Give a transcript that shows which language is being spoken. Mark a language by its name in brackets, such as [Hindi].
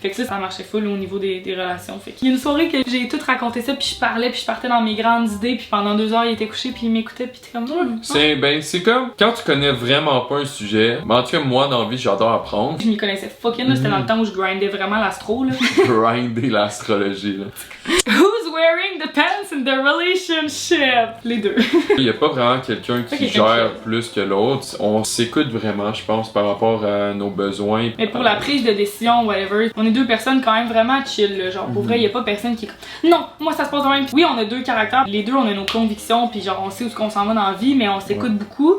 [French] Fait que ça marchait full au niveau des relations. Fait qu'il y a une soirée que j'ai tout raconté ça, puis je parlais, puis je partais dans mes grandes idées, puis pendant 2 heures, il était couché, puis il m'écoutait, puis t'es comme... C'est comme quand tu connais vraiment pas un sujet. Mais en tout cas, moi, dans la vie, j'adore apprendre. Je m'y connaissais fucking, là. C'était dans le temps où je grindais vraiment l'astro, là. Grinder l'astrologie, là. [English] Who's wearing the pants in the relationship? [French] Les deux. Il y a pas vraiment quelqu'un qui gère plus que l'autre. On s'écoute vraiment, je pense, par rapport à nos besoins. Mais pour la prise de décision, whatever, on est 2 personnes quand même vraiment chill, là. Genre, pour vrai, il y a pas personne qui est comme, non, moi ça se passe de même. Oui, on a 2 caractères. Les deux, on a nos convictions, puis genre, on sait où est-ce qu'on s'en va dans la vie, mais on s'écoute beaucoup.